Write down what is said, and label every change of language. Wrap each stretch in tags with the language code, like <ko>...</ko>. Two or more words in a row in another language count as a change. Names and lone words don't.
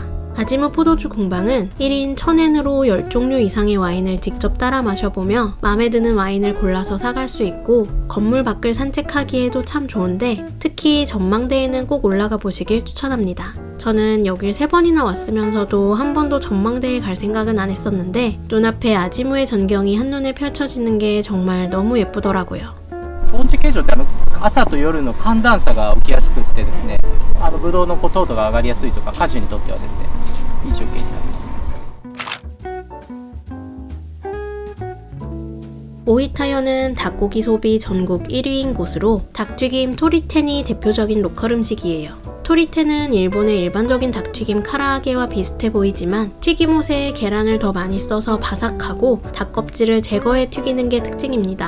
<ko>아지무 포도주 공방은 1인 1000엔으로 10종류 이상의 와인을 직접 따라 마셔보며 마음에 드는 와인을 골라서 사갈 수 있고 건물 밖을 산책하기에도 참 좋은데 특히 전망대에는 꼭 올라가 보시길 추천합니다. 저는 여길 3번이나 왔으면서도 한 번도 전망대에 갈 생각은 안 했었는데 눈앞에 아지무의 전경이 한눈에 펼쳐지는 게 정말 너무 예쁘더라고요.</ko> <ja>温地形状って朝と夜の寒暖差が起きやすくってですね、ブドウの糖度が上がりやすいとか果樹にとってはですね、いい条件になります。</ja> <ko>오이타현은 닭고기 소비 전국 1위인 곳으로 닭튀김 토리텐이 대표적인 로컬 음식이에요. 토리텐은 일본의 일반적인 닭튀김 카라아게와 비슷해 보이지만 튀김옷에 계란을 더 많이 써서 바삭하고 닭껍질을 제거해 튀기는 게 특징입니다.</ko>